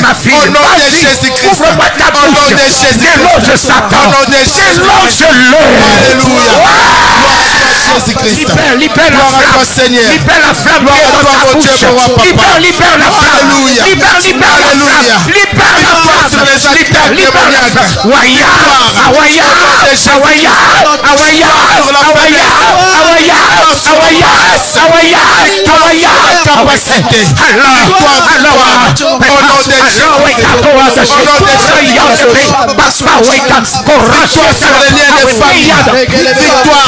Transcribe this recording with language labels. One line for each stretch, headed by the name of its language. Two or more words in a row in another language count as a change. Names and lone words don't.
French: Au nom de Jésus-Christ. Au nom de Jésus-Christ. Au nom de Jésus-Christ. Alléluia. Jésus-Christ. Libère Gloire à toi, Seigneur. Libère la flamme. Gloire à toi, mon Dieu, mon roi, papa. Libère la flamme. Alléluia. Libère la Alléluia. flamme. Libère la flamme. Sur les attaques démoniaques. Waya. Awaya. Awaya. Awaya. Sur la Awaya. Awaya. Awaya. Awaya. Awaya. capacité. Au nom de Jésus. Au nom de Jésus. Victoire sur les liens des familles. Victoire.